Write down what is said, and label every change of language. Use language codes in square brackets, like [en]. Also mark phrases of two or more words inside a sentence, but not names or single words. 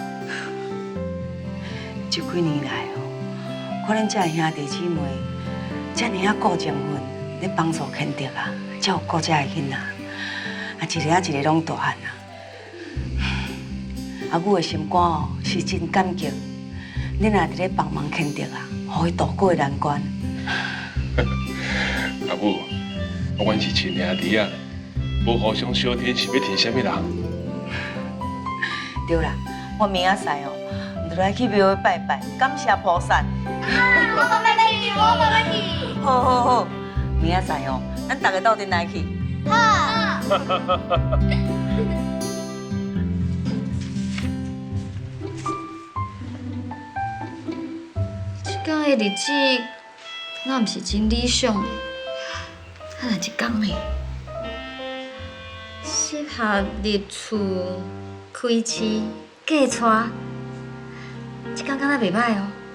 [nan] 这几年来哦，看恁这兄弟姊妹遮尔啊顾情分，咧帮助牵着啊，才有顾这个囡仔，啊一个啊一个拢大汉啊。阿母的心肝哦是真感激，恁也伫咧帮忙牵着啊，互伊度过难关。阿母，阮是亲兄弟啊，无互相相挺是要挺啥物人？对啦，我明仔载哦，就来去庙会拜拜，感谢菩萨。我慢慢去，我慢慢去。好好好，明仔载哦，咱大家斗阵来去。好。这天的日子，那毋是真理想的。啊，若一天呢，适合入厝、开市、嫁娶，这天敢若袂歹哦。